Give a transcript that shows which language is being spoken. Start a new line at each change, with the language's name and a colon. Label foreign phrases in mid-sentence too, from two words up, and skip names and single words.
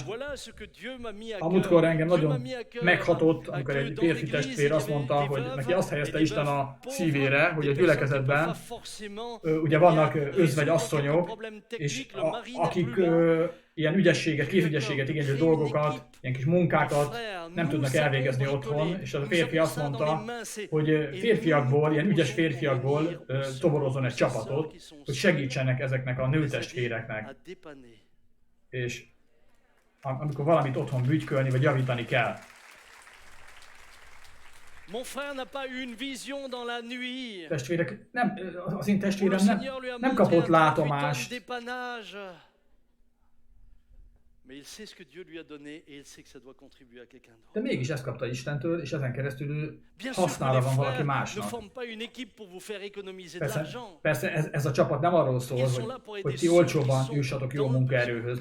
Hungarian: A múltkor engem nagyon meghatott, amikor egy férfi testvér azt mondta, hogy neki azt helyezte Isten a szívére, hogy a gyülekezetben ugye vannak özvegy asszonyok, és akik ilyen ügyességet, kézügyességet igénylő dolgokat, ilyen kis munkákat nem tudnak elvégezni otthon, és az a férfi azt mondta, hogy férfiakból, ilyen ügyes férfiakból toborozzon egy csapatot, hogy segítsenek ezeknek a nőtestvéreknek. És amikor valamit otthon bütykölni, vagy javítani kell.
French: Mon frère n'a pas eu une vision dans la nuit.
Hungarian: Testvérek, az én testvérem nem kapott látomást. De mégis ezt kapta Istentől, és ezen keresztül hasznára van valaki másnak. Persze ez a csapat nem arról szól, hogy ti olcsóban jussatok jó munkaerőhöz.